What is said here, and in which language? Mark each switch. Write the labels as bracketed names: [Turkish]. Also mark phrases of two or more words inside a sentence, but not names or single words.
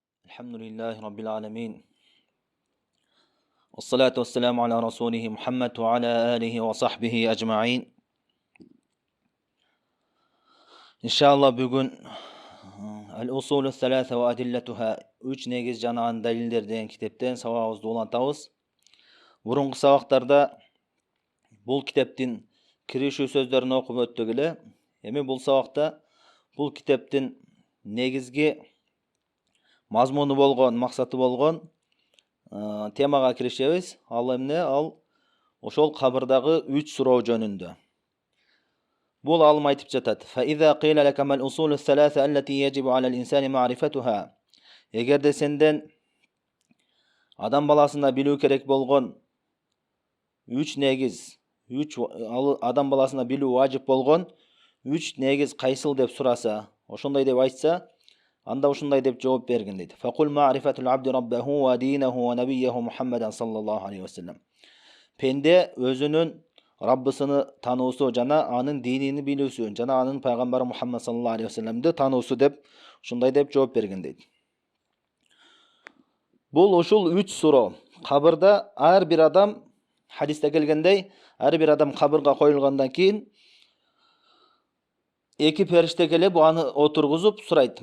[Arabic] الحمد لله رب العالمين والصلاة والسلام على رسوله محمد وعلى آله وصحبه أجمعين. إن شاء الله بugün الأصول الثلاثة وأدلتها [Kyrgyz] 3 негиз жана анын далилдери деген китептен сабагыбызды улантабыз. Бурунку сабактарда бул китептин киришүү сөздөрүн окуп өттүк эле. Эми бул сабакта бул китептин негизги мазмуну болгон, максаты болгон темага киришебиз. Ал эмне? Ал ошол кабырдагы 3 суроо жөнүндө. Бул алым айтып жатат. [Arabic] فَإِذَا قِيلَ لَكَ مَا الْأُصُولُ الثَّلَاثَةُ الَّتِي يَجِبُ عَلَى الْإِنسَانِ مَعْرِفَتُهَا. [Kyrgyz] Эгерде сенден адам баласына билүү керек болгон 3 негиз, адам баласына билүү важип болгон 3 негиз кайсыл деп сураса, ошондой деп айтса, анда ушундай деп жооп бергин дейт. [Arabic] فَقُلْ مَعْرِفَةُ الْعَبْدِ رَبَّهُ وَدِينَهُ وَنَبِيَّهُ مُحَمَّدًا صلى الله عليه وسلم. [Kyrgyz] Пенде өзүнүн Раббысыны тануусу жана анын динини билүүсү жана анын пайгамбары Мухаммад [Arabic] صلى الله عليه [Kyrgyz] вассаламды тануусу деп ушундай деп жооп берген дейт. Бул ушул 3 суроо. Кабырда ар бир адам, хадисте келгендей, ар бир адам кабырга коюлгандан кийин эки периште келип аны отургузуп сурайт.